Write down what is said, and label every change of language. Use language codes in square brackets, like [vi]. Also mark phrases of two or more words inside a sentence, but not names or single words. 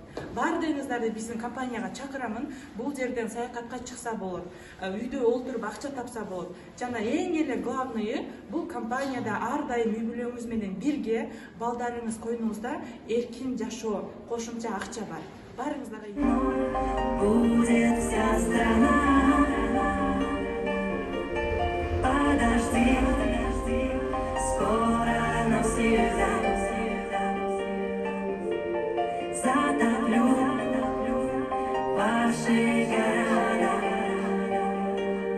[ky] Баардыгыңыздарды биздин компанияга чакырамын. Бул жерден саякатка чыкса болот. Үйдө олтуруп акча тапса болот. Жана эң эле главное, бул компанияда ар дайым үй бүлөңүз менен бирге, балдарыңыз койнуңузда эркин жашоо, кошумча акча бар. Барыңыздарга [ru] Будет вся страна. Подожди, скоро навсегда затоплю ваши города.